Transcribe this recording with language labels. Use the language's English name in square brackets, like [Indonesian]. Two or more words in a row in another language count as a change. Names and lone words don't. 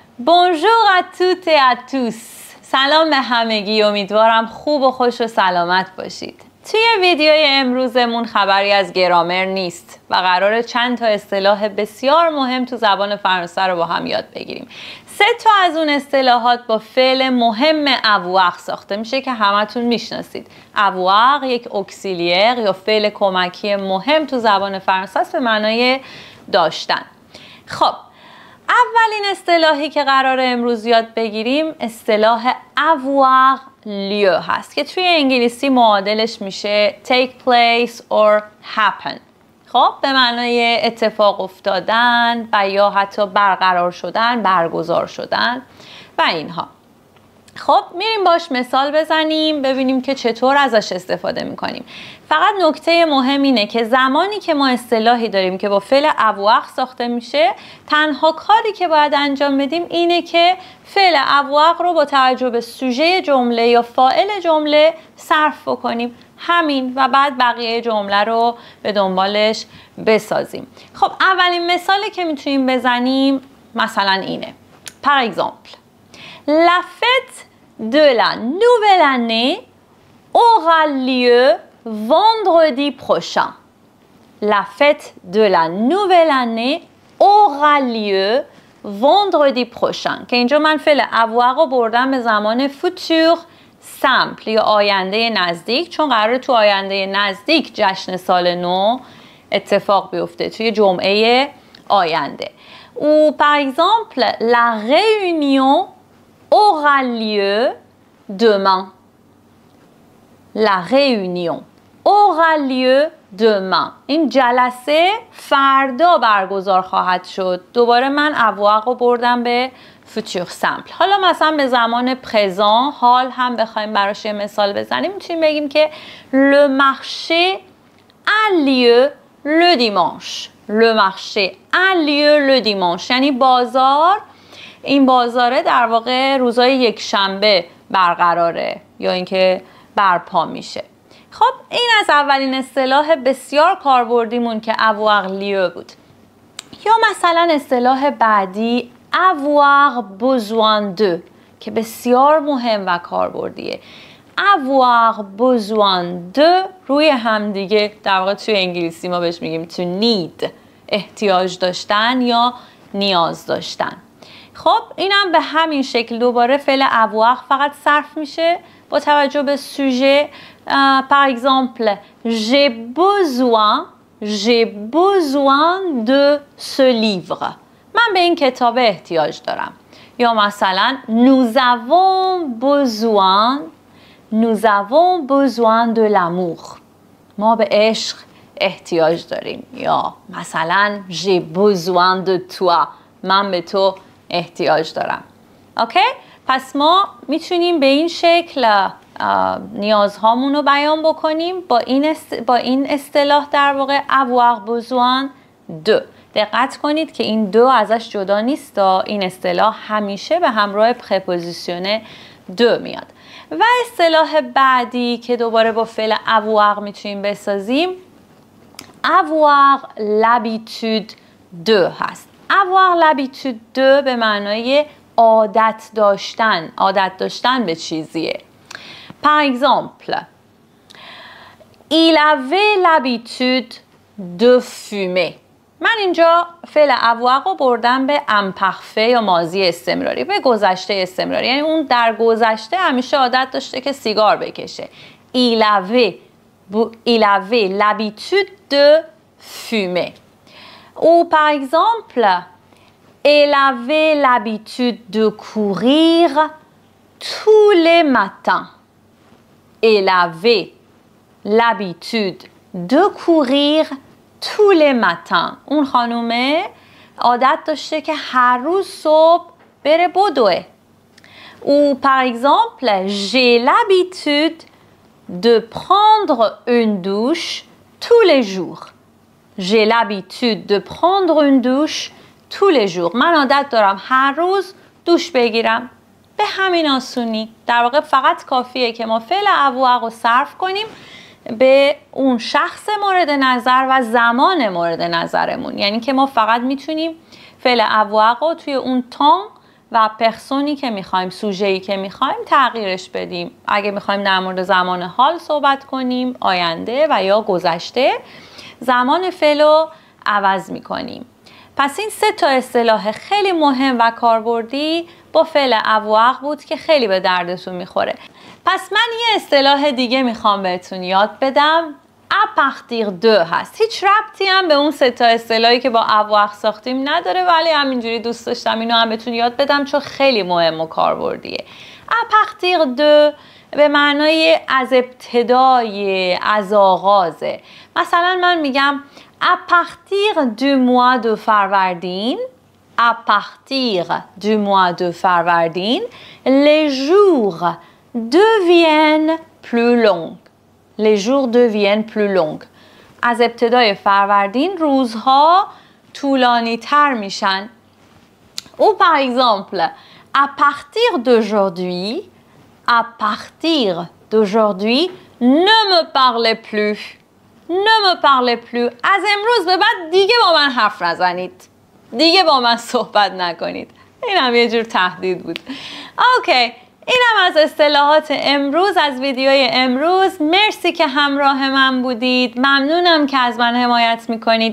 [French] Bonjour à toutes et à tous. [Persian] سلام به همگی. امیدوارم خوب و خوش و سلامت باشید. توی ویدیوی امروزمون خبری از گرامر نیست و قراره چند تا اصطلاح بسیار مهم تو زبان فرانسه رو با هم یاد بگیریم. 3 تا از اون اصطلاحات با فعل مهم avoir ساخته میشه که همتون میشناسید. avoir یک اکسیلیر یا فعل کمکی مهم تو زبان فرانسه است به معنای داشتن. خب اولین اصطلاحی که قراره امروز یاد بگیریم اصطلاح [French] avoir lieu [Persian] هست که توی انگلیسی معادلش میشه [English] take place or happen. [Persian] خب به معنای اتفاق افتادن و یا حتی برقرار شدن، برگزار شدن و اینها. خب میریم باش مثال بزنیم ببینیم که چطور ازش استفاده میکنیم. فقط نکته مهم اینه که زمانی که ما اصطلاحی داریم که با فعل avoir ساخته میشه، تنها کاری که باید انجام بدیم اینه که فعل avoir رو با توجه به سوژه جمله یا فاعل جمله صرف بکنیم، همین، و بعد بقیه جمله رو به دنبالش بسازیم. خب اولین مثالی که میتونیم بزنیم مثلا اینه. [French] Par exemple, la fête de la nouvelle année aura lieu vendredi prochain. La fête de la nouvelle année aura lieu vendredi prochain. [Persian] که اینجا من فعل avoir رو بردم به زمان [French] futur simple [Persian] یا آینده نزدیک، چون قراره تو آینده نزدیک جشن سال نو اتفاق بیفته توی جمعه آینده. [French] Ou par exemple, la réunion aura lieu demain. La réunion aura lieu demain. [Persian] این جلسه فردا برگزار خواهد شد. دوباره من avoir رو بردم به [French] futur simple. [Persian] حالا مثلا به زمان présent حال هم بخوایم براش یه مثال بزنیم، میتونیم بگیم که [French] le marché a lieu le dimanche. Le marché a lieu le dimanche. [Persian] یعنی بازار، این بازاره در واقع روزهای یک شنبه برقراره یا اینکه برپا میشه. خب این از اولین اصطلاح بسیار کاربردیمون که [French] avoir lieu [Persian] بود. یا مثلا اصطلاح بعدی [French] avoir besoin de [Persian] که بسیار مهم و کاربردیه. [French] avoir besoin de [Persian] روی هم دیگه در واقع توی انگلیسی ما بهش میگیم [English] to need، [Persian] احتیاج داشتن یا نیاز داشتن. خب اینم به همین شکل دوباره فعل avoir فقط صرف میشه با توجه به سوژه. [French] par exemple j'ai besoin de ce livre. [Persian] من به این کتاب احتیاج دارم. یا مثلا [French] nous avons besoin de l'amour. [Persian] ما به عشق احتیاج داریم. یا مثلا [French] j'ai besoin de toi. [Persian] من به تو احتیاج دارم. اوکی؟ پس ما میتونیم به این شکل نیازهامون رو بیان بکنیم با این اصطلاح در واقع [French] avoir besoin de. [Persian] دقت کنید که این دو ازش جدا نیست. این اصطلاح همیشه به همراه [French] préposition de [Persian] میاد. و اصطلاح بعدی که دوباره با فعل avoir میتونیم بسازیم [French] avoir l'habitude de [Persian] هست. [French] avoir l'habitude de [Persian] به معنای عادت داشتن. عادت داشتن به چیزیه. [French] Par exemple, il avait l'habitude de fumer. [Persian] من اینجا فعل avoir رو بردم به امپرفه یا ماضی استمراری، به گذشته استمراری، یعنی اون در گذشته همیشه عادت داشته که سیگار بکشه. [French] Il avait l'habitude de fumer. Ou par exemple, elle avait l'habitude de courir tous les matins. Elle avait l'habitude de courir tous les matins. [Persian] اون خانومه عادت داشته که هر روز صبح بره بدوه. [French] Ou par exemple, j'ai l'habitude de prendre une douche tous les jours. J'ai l'habitude de prendre une douche tous les jours. [Persian] من عادت دارم هر روز دوش بگیرم. به همین آسونی. در واقع فقط کافیه که ما فعل avoir رو صرف کنیم به اون شخص مورد نظر و زمان مورد نظرمون. یعنی که ما فقط میتونیم فعل avoir رو توی اون temps و پرسونی که میخوایم، سوژه‌ای که میخوایم تغییرش بدیم. اگه میخوایم در مورد زمان حال صحبت کنیم، آینده و یا گذشته، زمان فعل رو عوض میکنیم. پس این 3 تا اصطلاح خیلی مهم و کاربردی با فعل avoir بود که خیلی به دردتون میخوره. پس من یه اصطلاح دیگه میخوام بهتون یاد بدم. [French] à partir de هست. [Persian] هیچ ربطی هم به اون 3 تا اصطلاحی که با avoir ساختیم نداره، ولی همینجوری دوست داشتم اینو هم بهتون یاد بدم چون خیلی مهم و کاربردیه. [French] à partir de [Persian] به معنای از ابتدای، از آغازه. مثلا من میگم [French] à partir du mois de فروردین، à partir du mois de فروردین les jours deviennent plus longs. Les jours deviennent plus longs. [Persian] از ابتدای فروردین روزها طولانی تر میشن. [French] Ou par exemple, à partir d'aujourd'hui, à partir d'aujourd'hui, ne me parlez plus. Ne me parlez plus. [Persian] از امروز به بعد دیگه با من حرف نزنید. دیگه با من صحبت نکنید. این هم یه جور تهدید بود. اوکی. اینم از اصطلاحات امروز، از ویدیوی امروز. مرسی که همراه من بودید. ممنونم که از من حمایت میکنید.